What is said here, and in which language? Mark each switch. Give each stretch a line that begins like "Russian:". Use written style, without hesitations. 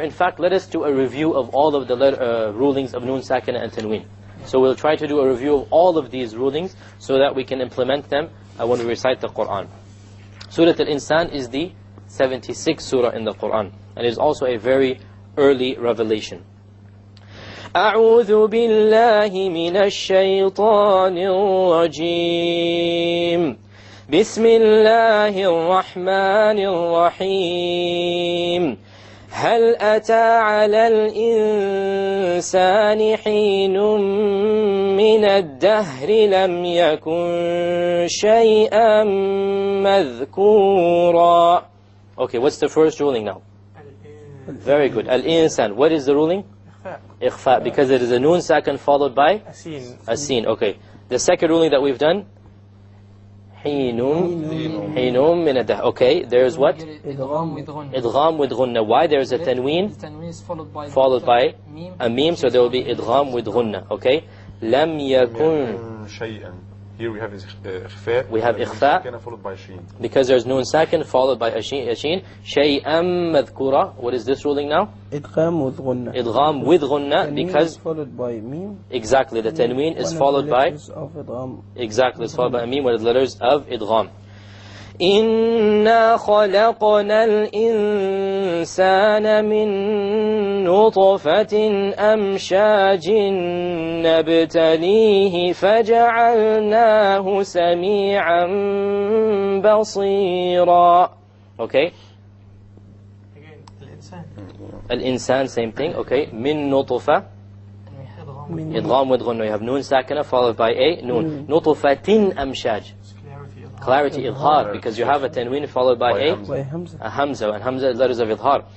English: In fact, let us do a review of all of the rulings of Nun Sakina and Tanween. So we'll try to do a review of all of these rulings so that we can implement them when we recite the Quran. Surah Al-Insan is the 76th surah in the Quran, and is also a very early revelation.
Arabic: أعوذ بالله من الشيطان الرجيم بسم الله الرحمن الرحيم هل أتى على الإنسان حين من الدهر لم يكن شيئا مذكورا.
English: Okay, what's the first ruling now? Very good. Al-Insan. What is the ruling? Ikhfa, because it is a noon sakin followed by a sin. Okay. The second ruling that we've done, Hinum min ad-dahr. Okay, there's what? Idgham with ghunna. Why? There's a tanween followed by a meme, so there will be idgham with ghunna. Okay. Lam yakun shay'an. Here we have ikhfa. We have ikhfa followed by sheen. because there's noon sakin followed by a sheen. Shay'an madhkura. What is this ruling now? Idgham with ghunna. Idgham with ghunna, because followed by meme. Exactly, the tanween is followed by exactly, it's followed by a meme with the letters of idgham.
Arabic: إنا خلقنا الإنسان من نطفة أمشاج نبتليه فجعلناه سميعا بصيرا.
English: Okay. الإنسان, same thing.
Arabic: Okay. من نطفة.
English: إدغام with غنة. You have noon sakina followed by a noon.
Arabic: نطفة أمشاج.
English: Clarity, idhar, because you have a tanween followed by a hamza, and hamza is letters of idhar.